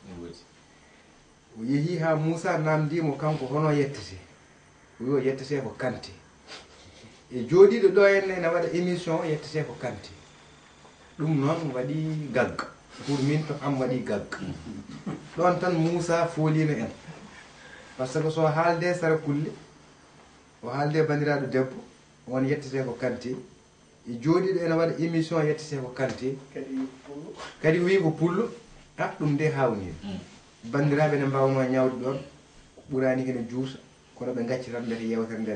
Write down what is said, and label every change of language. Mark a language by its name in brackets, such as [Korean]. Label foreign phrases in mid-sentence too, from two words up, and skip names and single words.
[Fula] o yeehi ha Moussa namdimo kanko hono yettete o wi o yettete ko Kanté e jooɗiɗo ɗo henne ne waɗa émission yettete ko Kanté ɗum noon waɗi gagga pour min to am waɗi gagga ɗon tan Moussa folino en [French] par ce que [Fula] so haalde sarakulle o haalde bandiraɗo debbo on yettete ko Kanté e jooɗiɗo ene waɗa émission yettete ko Kanté kadi wi ko Pullo ɗum nde hawnima bandiraɓe ne mbawno ñawde ɗon ɓurani kene juuta kono ɓe gacci tan mbete yewtere nde